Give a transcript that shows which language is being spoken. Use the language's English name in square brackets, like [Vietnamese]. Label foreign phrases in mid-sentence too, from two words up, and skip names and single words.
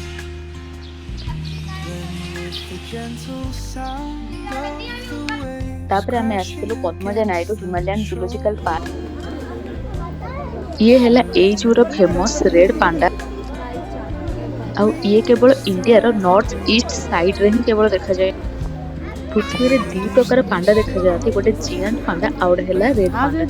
[English] then with the gentle sound of the waves. [Odia] ତାପରେ ଆମେ ଆସିଥିଲୁ ପଦ୍ମଜା ନାଇଡୁ ହିମାଲୟାନ ଜୁଲୋଜିକାଲ ପାର୍କ। ଇଏ ହେଲା ଏଇ ଜୁର [English] famous red panda. [Odia] ଆଉ ଇଏ କେବଳ [English] India's north east side [Odia] ହିଁ କେବଳ ଦେଖାଯାଏ। ପୃଥିବୀରେ ଦି ପ୍ରକାର ପାଣ୍ଡା ଦେଖାଯାଆନ୍ତି, ଗୋଟେ [English] giant panda [Odia] ଆଉ ଗୋଟେ ହେଲା [English] red panda.